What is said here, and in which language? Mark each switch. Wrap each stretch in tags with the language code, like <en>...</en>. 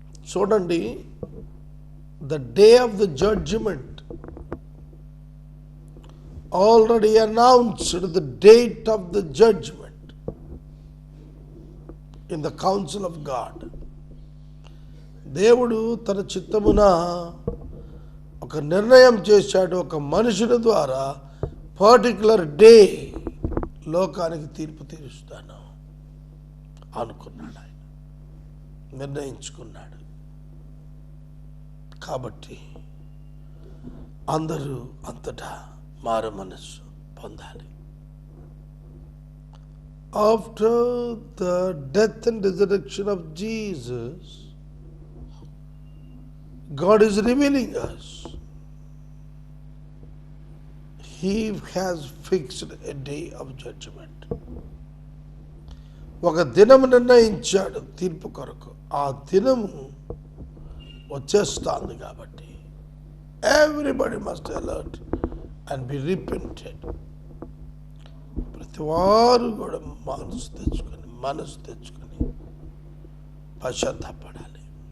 <te>చూడండి,</te> <en>the day of the judgment already announced the date of the judgment. In the council of God.</en> <te>దేవుడు తన చిత్తమున ఒక నిర్ణయం చేశాడు, ఒక మనుషుని ద్వారా పర్టిక్యులర్ డే లోకానికి తీర్పు తీరుస్తాను అనుకున్నాడు, ఆయన నిర్ణయించుకున్నాడు. కాబట్టి అందరూ అంతటా మారు మనస్సు పొందాలి.</te> <en>After the death and resurrection of Jesus, God is revealing us. He has fixed a day of judgment.</en> <te>ఒక దినము నిర్ణయించాడు తీర్పు కొరకు. ఆ దినము వచ్చేస్తుంది కాబట్టి</te> <en>Everybody must alert and be repented.</en> <te>ప్రతి వారు కూడా మనసు తెచ్చుకొని పశ్చాత్తాపడాలి.</te>